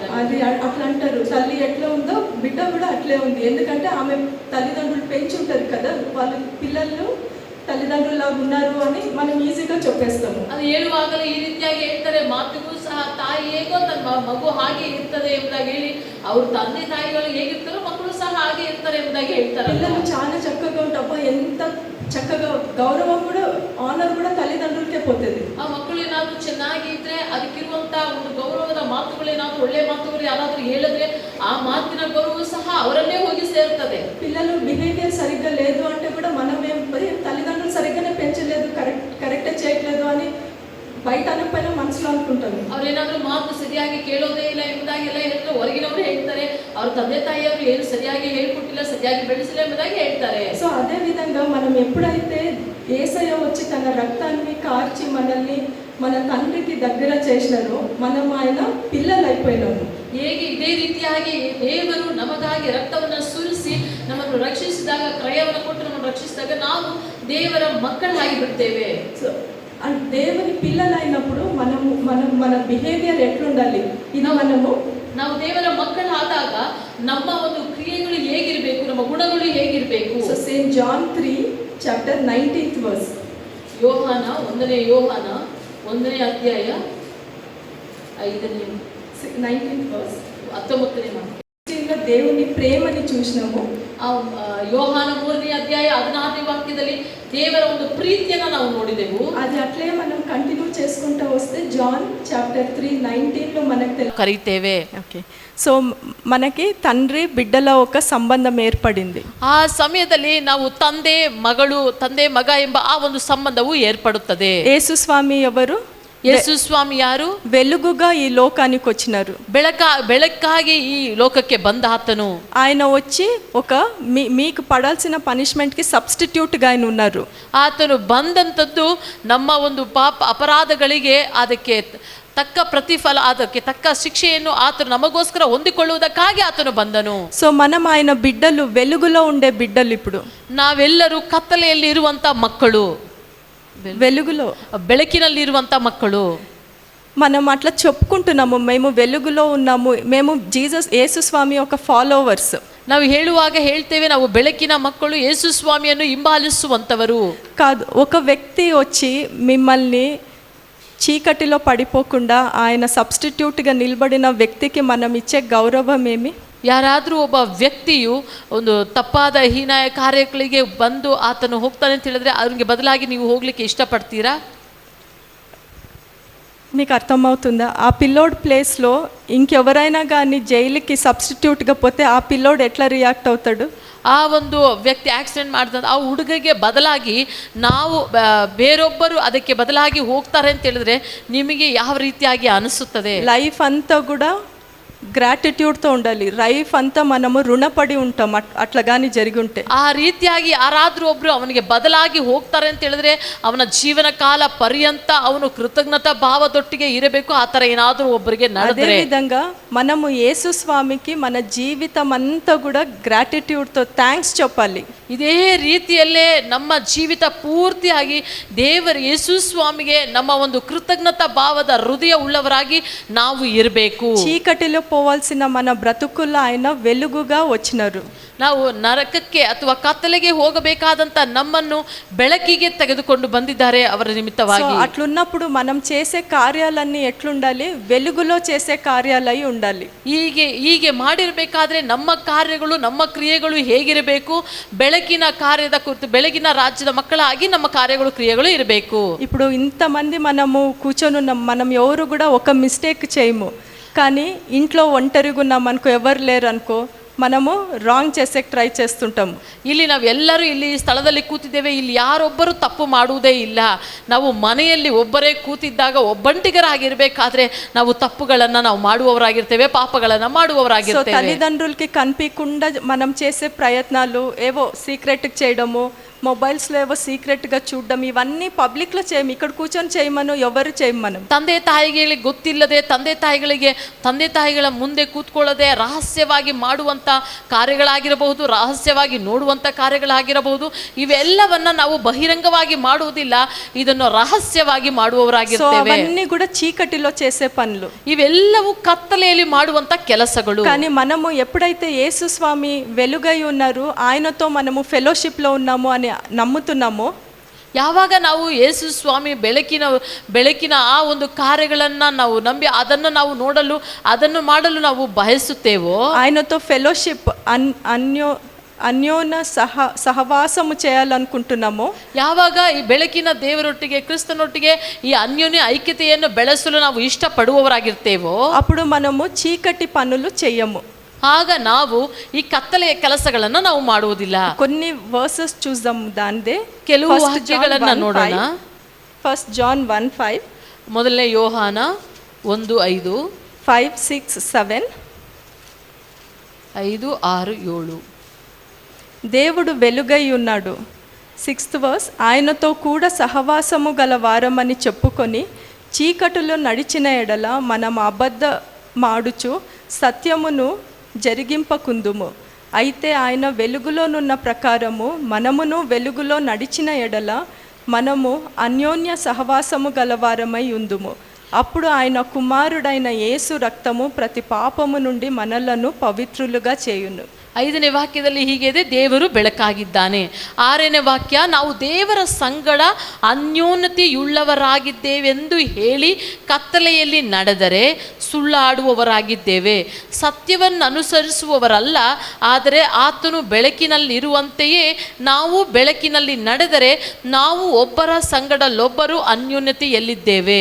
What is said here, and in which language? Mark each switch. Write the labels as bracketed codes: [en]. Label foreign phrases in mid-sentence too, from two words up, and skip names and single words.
[te] అది అట్లా అంటారు. తల్లి ఎట్లా ఉందో బిడ్డ కూడా అట్లే ఉంది. ఎందుకంటే ఆమె తల్లిదండ్రులు పెంచుంటారు కదా, వాళ్ళ పిల్లలు తల్లిదండ్రులాగా ఉన్నారు అని మనం ఈజీగా చెప్పేస్తాము. [kn] ಅದು ಹೇಳುವಾಗಲೇ ಈ ರೀತಿಯಾಗಿ ಹೇಳ್ತಾರೆ, ಮಾತಿಗೂ ಸಹ ತಾಯಿ ಹೇಗೋ ತನ್ನ ಮಗು ಹಾಗೆ ಇರ್ತದೆ ಎಂಬುದಾಗಿ ಹೇಳಿ, ಅವ್ರ ತಂದೆ ತಾಯಿಗಳು ಹೇಗಿರ್ತಾರೋ ಮಕ್ಕಳು ಸಹ ಹಾಗೆ ಇರ್ತಾರೆ ಎಂಬುದಾಗಿ ಹೇಳ್ತಾರೆ. [te] పిల్లలు చాలా చక్కగా ఉంటారు, ఎంత చక్కగా గౌరవం కూడా, ఆనర్ కూడా తల్లిదండ్రులకే పోతుంది. [kn] ಆ ಮಕ್ಕಳು ಏನಾದ್ರು ಚೆನ್ನಾಗಿ ಇದ್ರೆ ಅದಕ್ಕಿರುವಂತ ಒಂದು ಗೌರವದ ಮಾತುಗಳೇನಾದ್ರು ಒಳ್ಳೆ ಮಾತುಗಳು ಯಾರಾದ್ರೂ ಹೇಳಿದ್ರೆ ಆ ಮಾತಿನ ಗೌರವ ಸಹ ಅವರನ್ನೇ ಹೋಗಿ ಸೇರ್ತದೆ. [te] పిల్లలు బిహేవియర్ సరిగ్గా లేదు అంటే కూడా మనం తల్లిదండ్రులు సరిగ్గానే పెంచలేదు, కరెక్టే చేయట్లేదు అని బయట అనకపోయినా మనసులో అనుకుంటారు. [kn] ಅವ್ರೇನಾದ್ರೂ ಮಾತು ಸರಿಯಾಗಿ ಕೇಳೋದೇ ಇಲ್ಲ ಎಂಬುದಾಗೆಲ್ಲ ಹೇಳಿದ್ರೆ ಹೊರಗಿನವರು ಹೇಳ್ತಾರೆ, ಅವ್ರ ತಂದೆ ತಾಯಿಯವರು ಏನು ಸರಿಯಾಗಿ ಹೇಳ್ಕೊಟ್ಟಿಲ್ಲ, ಸರಿಯಾಗಿ ಬೆಳೆಸಿಲ್ಲ ಎಂಬುದಾಗಿ ಹೇಳ್ತಾರೆ. [te] సో అదే విధంగా మనం ఎప్పుడైతే యేసయ్య వచ్చి తన రక్తాన్ని కార్చి మనల్ని మన తండ్రికి దగ్గర చేసినారో మనం ఆయన పిల్లలు అయిపోయినాము. [kn] ಹೇಗೆ ಇದೇ ರೀತಿಯಾಗಿ ದೇವರು ನಮಗಾಗಿ ರಕ್ತವನ್ನು ಸುರಿಸಿ ನಮ್ಮನ್ನು ರಕ್ಷಿಸಿದಾಗ, ಕ್ರಯವನ್ನು ಕೊಟ್ಟು ನಮ್ಮನ್ನು ರಕ್ಷಿಸಿದಾಗ ನಾವು ದೇವರ ಮಕ್ಕಳಾಗಿ ಬಿಡ್ತೇವೆ. [te] సో దేవుని పిల్లలు అయినప్పుడు మన బిహేవియర్ ఎట్లుండాలి, ఇది [kn] ನಾವು ದೇವರ ಮಕ್ಕಳಾದಾಗ ನಮ್ಮ ಒಂದು ಕ್ರಿಯೆಗಳು ಹೇಗಿರಬೇಕು, ನಮ್ಮ ಗುಣಗಳು ಹೇಗಿರಬೇಕು. [en] so same John 3:19 verse, [kn] ಯೋಹಾನ 1ನೇ ಅಧ್ಯಾಯ [en] 19th verse [kn] 19ನೇ ವಾಕ್ಯ. [te] దేవుని ప్రేమని చూసినాము. [kn] ಯೋಹಾನ 3ನೇ ಅಧ್ಯಾಯ 16ನೇ ವಾಕ್ಯದಲ್ಲಿ ದೇವರ ಒಂದು ಪ್ರೀತಿಯನ್ನು ನಾವು ನೋಡಿದೆವು. [te] అది అట్లే మనం కంటిన్యూ చేసుకుంటూ వస్తే జాన్ చాప్టర్ 3:19లో మనకు కరీతేవే. ఓకే, సో మనకి తండ్రి బిడ్డల ఒక సంబంధం ఏర్పడింది. [kn] ಆ ಸಮಯದಲ್ಲಿ ನಾವು ತಂದೆ ಮಗ ಎಂಬ ಆ ಒಂದು ಸಂಬಂಧವು ಏರ್ಪಡುತ್ತದೆ. [te] యేసు స్వామి ఎవరు? [kn] ಯೇಸು ಸ್ವಾಮಿ ಯಾರು? [te] వెలుగుగా ఈ లోకానికి వచ్చినారు. [kn] ಬೆಳಕಾಗಿ ಈ ಲೋಕಕ್ಕೆ ಬಂದ ಆತನು. [te] ఆయన వచ్చి ఒక మీకు పడాల్సిన పనిష్మెంట్ కి సబ్స్టిట్యూట్ గా ఆయన ఉన్నారు. [kn] ಆತನು ಬಂದಂತದ್ದು ನಮ್ಮ ಒಂದು ಪಾಪ ಅಪರಾಧಗಳಿಗೆ ಅದಕ್ಕೆ ತಕ್ಕ ಪ್ರತಿಫಲ, ಅದಕ್ಕೆ ತಕ್ಕ ಶಿಕ್ಷೆಯನ್ನು ಆತನು ನಮಗೋಸ್ಕರ ಹೊಂದಿಕೊಳ್ಳುವುದಕ್ಕಾಗಿ ಆತನು ಬಂದನು. [te] సో మనం ఆయన బిడ్డలు, వెలుగులో ఉండే బిడ్డలు. ఇప్పుడు [kn] ನಾವೆಲ್ಲರೂ ಕತ್ತಲೆಯಲ್ಲಿ ಇರುವಂತ ಮಕ್ಕಳು, [te] వెలుగులో [kn] ಬೆಳಕಿನಲ್ಲಿರುವಂತ ಮಕ್ಕಳು. [te] మనం అట్లా చెప్పుకుంటున్నాము, మేము వెలుగులో ఉన్నాము, మేము యేసు స్వామి ఒక ఫాలోవర్స్. [kn] ನಾವು ಹೇಳುವಾಗ ಹೇಳ್ತೇವೆ ನಾವು ಬೆಳಕಿನ ಮಕ್ಕಳು, ಯೇಸು ಸ್ವಾಮಿಯನ್ನು ಹಿಂಬಾಲಿಸುವಂತವರು [te] కాదు. ఒక వ్యక్తి వచ్చి మిమ్మల్ని చీకటిలో పడిపోకుండా ఆయన సబ్స్టిట్యూట్గా నిలబడిన వ్యక్తికి మనం ఇచ్చే గౌరవం ఏమి? [kn] ಯಾರಾದರೂ ಒಬ್ಬ ವ್ಯಕ್ತಿಯು ಒಂದು ತಪ್ಪಾದ ಹೀನಾಯ ಕಾರ್ಯಗಳಿಗೆ ಬಂದು ಆತನು ಹೋಗ್ತಾನೆ ಅಂತ ಹೇಳಿದ್ರೆ ಅವ್ರಿಗೆ ಬದಲಾಗಿ ನೀವು ಹೋಗ್ಲಿಕ್ಕೆ ಇಷ್ಟಪಡ್ತೀರಾ? [te] మీకు అర్థమవుతుందా? ఆ పిల్లోడ్ ప్లేస్లో ఇంకెవరైనా కానీ జైలుకి సబ్స్టిట్యూట్గా పోతే ఆ పిల్లోడు ఎట్లా రియాక్ట్ అవుతాడు? [kn] ಆ ಒಂದು ವ್ಯಕ್ತಿ ಆಕ್ಸಿಡೆಂಟ್ ಮಾಡಿದ ಆ ಹುಡುಗಗೆ ಬದಲಾಗಿ ನಾವು ಬೇರೊಬ್ಬರು ಅದಕ್ಕೆ ಬದಲಾಗಿ ಹೋಗ್ತಾರೆ ಅಂತ ಹೇಳಿದ್ರೆ ನಿಮಗೆ ಯಾವ ರೀತಿಯಾಗಿ ಅನಿಸುತ್ತದೆ? [te] లైఫ్ అంతా కూడా గ్రాటిట్యూడ్తో ఉండాలి. లైఫ్ అంతా మనము రుణపడి ఉంటాం అట్లా కానీ జరిగి ఉంటే. [kn] ಆ ರೀತಿಯಾಗಿ ಯಾರಾದರೂ ಒಬ್ರು ಅವನಿಗೆ ಬದಲಾಗಿ ಹೋಗ್ತಾರೆ ಅಂತ ಹೇಳಿದ್ರೆ ಅವನ ಜೀವನ ಕಾಲ ಪರ್ಯಂತ ಅವನು ಕೃತಜ್ಞತಾ ಭಾವದೊಟ್ಟಿಗೆ ಇರಬೇಕು. ಆ ಥರ ಏನಾದರೂ ಒಬ್ಬರಿಗೆ ನಡೆದರೆ, [te] అదే విధంగా మనము యేసు స్వామికి మన జీవితం అంతా కూడా గ్రాటిట్యూడ్తో థ్యాంక్స్ చెప్పాలి. [kn] ಇದೇ ರೀತಿಯಲ್ಲೇ ನಮ್ಮ ಜೀವಿತ ಪೂರ್ತಿಯಾಗಿ ದೇವರು ಯೇಸು ಸ್ವಾಮಿಗೆ ನಮ್ಮ ಒಂದು ಕೃತಜ್ಞತಾ ಭಾವದ ಹೃದಯ ಉಳ್ಳವರಾಗಿ ನಾವು ಇರಬೇಕು. [te] చీకటిలో పోవాల్సిన మన బ్రతుకుల్లో ఆయన వెలుగుగా వచ్చినారు. [kn] ನಾವು ನರಕಕ್ಕೆ ಅಥವಾ ಕತ್ತಲೆಗೆ ಹೋಗಬೇಕಾದಂತ ನಮ್ಮನ್ನು ಬೆಳಕಿಗೆ ತೆಗೆದುಕೊಂಡು ಬಂದಿದ್ದಾರೆ ಅವರ ನಿಮಿತ್ತವಾಗಿ. [te] అట్లున్నప్పుడు మనం చేసే కార్యాలన్నీ ఎట్లుండాలి? వెలుగులో చేసే కార్యాలై ఉండాలి. [kn] ಹೀಗೆ ಮಾಡಿರಬೇಕಾದ್ರೆ ನಮ್ಮ ಕಾರ್ಯಗಳು, ನಮ್ಮ ಕ್ರಿಯೆಗಳು ಹೇಗಿರಬೇಕು? ಬೆಳಕಿನ ಕಾರ್ಯದ ಕುರಿತು, ಬೆಳಗಿನ ರಾಜ್ಯದ ಮಕ್ಕಳಾಗಿ ನಮ್ಮ ಕಾರ್ಯಗಳು, ಕ್ರಿಯೆಗಳು ಇರಬೇಕು. [te] ఇప్పుడు ఇంతమంది మనము కూర్చొని ఉన్నాం, మనం ఎవరు కూడా ఒక మిస్టేక్ చేయము. కానీ ఇంట్లో ఒంటరిగా ఉన్నాం అనుకో, ఎవరు లేరు అనుకో, మనము ರಾಂಗ್ చేసేకి ಟ್ರೈ చేస్తుంటాము. [kn] ಇಲ್ಲಿ ನಾವೆಲ್ಲರೂ ಇಲ್ಲಿ ಸ್ಥಳದಲ್ಲಿ ಕೂತಿದ್ದೇವೆ, ಇಲ್ಲಿ ಯಾರೊಬ್ಬರು ತಪ್ಪು ಮಾಡುವುದೇ ಇಲ್ಲ. ನಾವು ಮನೆಯಲ್ಲಿ ಒಬ್ಬರೇ ಕೂತಿದ್ದಾಗ ಒಬ್ಬಂಟಿಗರಾಗಿರ್ಬೇಕಾದ್ರೆ ನಾವು ತಪ್ಪುಗಳನ್ನು ನಾವು ಮಾಡುವವರಾಗಿರ್ತೇವೆ, ಪಾಪಗಳನ್ನು ಮಾಡುವವರಾಗಿರ್ತೇವೆ. [te] తల్లిదండ్రులకి కనిపించకుండా మనం చేసే ప్రయత్నాలు ఏవో సీక్రెట్గా చేయడము, మొబైల్స్లో ఏవో సీక్రెట్గా చూడడం, ఇవన్నీ పబ్లిక్లో చేయము. ఇక్కడ కూర్చొని చేయమను ఎవరు చేయమను. [kn] ತಂದೆ ತಾಯಿಗಳಿಗೆ ಗೊತ್ತಿಲ್ಲದೆ ತಂದೆ ತಾಯಿಗಳ ಮುಂದೆ ಕೂತ್ಕೊಳ್ಳದೆ ರಹಸ್ಯವಾಗಿ ಮಾಡುವಂತ ಕಾರ್ಯಗಳಾಗಿರಬಹುದು, ರಹಸ್ಯವಾಗಿ ನೋಡುವಂತ ಕಾರ್ಯಗಳಾಗಿರಬಹುದು, ಇವೆಲ್ಲವನ್ನ ನಾವು ಬಹಿರಂಗವಾಗಿ ಮಾಡುವುದಿಲ್ಲ, ಇದನ್ನು ರಹಸ್ಯವಾಗಿ ಮಾಡುವವರಾಗಿರ್ತೇವೆ. [te] అవన్నీ కూడా చీకటిలో చేసే పనులు, [kn] ಇವೆಲ್ಲವೂ ಕತ್ತಲೆಯಲ್ಲಿ ಮಾಡುವಂತ ಕೆಲಸಗಳು. [te] కానీ మనము ఎప్పుడైతే యేసు స్వామి వెలుగై ఉన్నారు, ఆయనతో మనము ఫెలోషిప్లో ఉన్నాము అని నమ్ముతున్నామో, [kn] ಯಾವಾಗ ನಾವು ಯೇಸು ಸ್ವಾಮಿ ಬೆಳಕಿನ ಆ ಒಂದು ಕಾರ್ಯಗಳನ್ನ ನಾವು ನಂಬಿ ಅದನ್ನು ನಾವು ನೋಡಲು, ಅದನ್ನು ಮಾಡಲು ನಾವು ಬಯಸುತ್ತೇವೋ, [te] ఆయనతో ఫెలోషిప్ అన్యోన సహవాసము చేయాలనుకుంటున్నాము, [kn] ಯಾವಾಗ ಈ ಬೆಳಕಿನ ದೇವರೊಟ್ಟಿಗೆ, ಕ್ರಿಸ್ತನೊಟ್ಟಿಗೆ ಈ ಅನ್ಯೋನ್ಯ ಐಕ್ಯತೆಯನ್ನು ಬೆಳೆಸಲು ನಾವು ಇಷ್ಟಪಡುವವರಾಗಿರ್ತೇವೋ, [te] అప్పుడు మనము చీకటి పనులు చెయ్యము. [kn] ಆಗ ನಾವು ಈ ಕತ್ತಲೆಯ ಕೆಲಸಗಳನ್ನು ನಾವು ಮಾಡುವುದಿಲ್ಲ. [te] కొన్ని వర్సెస్ చూద్దాం, దానిదే [kn] ಕೆಲವು ವಾಕ್ಯಗಳನ್ನು ನೋಡೋಣ. [en] First John 1:5. [kn] ಮೊದಲನೇ ಯೋಹಾನ 1:5, 5, 6, 7. 5, 6, 7. [te] దేవుడు వెలుగై ఉన్నాడు. [en] 6th verse, [te] ఆయనతో కూడా సహవాసము గల వారమని చెప్పుకొని చీకటిలో నడిచిన ఎడల మనం అబద్ధమాడుచు సత్యమును జరిగింపకుందుము. అయితే ఆయన వెలుగులోనున్న ప్రకారము మనమును వెలుగులో నడిచిన ఎడల మనము అన్యోన్య సహవాసము గలవారమై ఉందుము. అప్పుడు ఆయన కుమారుడైన యేసు రక్తము ప్రతి ಪಾಪము నుండి మనలను ಪವಿತ್ರలుగా చేయును. [kn] 5ನೇ ವಾಕ್ಯದಲ್ಲಿ ಹೀಗಿದೆ, ದೇವರು ಬೆಳಕಾಗಿದ್ದಾನೆ. 6ನೇ ವಾಕ್ಯ, ನಾವು ದೇವರ ಸಂಗಡ ಅನ್ಯೋನ್ಯತೆಯುಳ್ಳವರಾಗಿದ್ದೇವೆಂದು ಹೇಳಿ ಕತ್ತಲೆಯಲ್ಲಿ ನಡೆದರೆ ಸುಳ್ಳಾಡುವವರಾಗಿದ್ದೇವೆ. ಸತ್ಯವನ್ನು ಅನುಸರಿಸುವವರಲ್ಲ, ಆದರೆ ಆತನು ಬೆಳಕಿನಲ್ಲಿರುವಂತೆಯೇ ನಾವು ಬೆಳಕಿನಲ್ಲಿ ನಡೆದರೆ ನಾವು ಒಬ್ಬರ ಸಂಗಡಲ್ಲೊಬ್ಬರು ಅನ್ಯೋನ್ಯತೆಯಲ್ಲಿದ್ದೇವೆ.